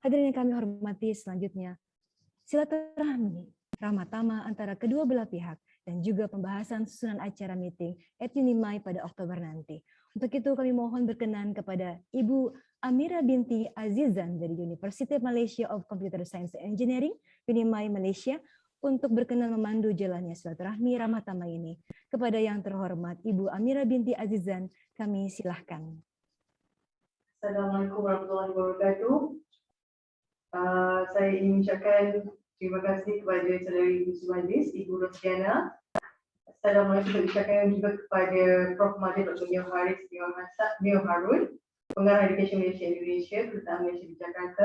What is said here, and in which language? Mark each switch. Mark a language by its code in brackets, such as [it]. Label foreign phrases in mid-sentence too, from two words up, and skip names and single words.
[id] Hadirin yang kami hormati, selanjutnya silaturahmi ramah tamah antara kedua belah pihak dan juga pembahasan susunan acara [en] meeting at Unimay [id] pada Oktober nanti. Untuk itu kami mohon berkenan kepada Ibu Amira binti Azizan dari University of Malaysia of Computer Science and Engineering, Unimay Malaysia, untuk berkenan memandu jalannya silaturahmi ramah tamah ini. Kepada yang terhormat Ibu Amira binti Azizan, kami silahkan. [ar] السلام عليكم ورحمة الله وبركاته. [id] Saya ingin mengucapkan terima kasih kepada saudari Ibu Majlis, Ibu Rosdiana. Assalamualaikum mengucapkan juga kepada Prof. Mahathir Dr. Neo Harun, Pengarah Edukasi Malaysia Indonesia, Kedutaan Malaysia di Jakarta.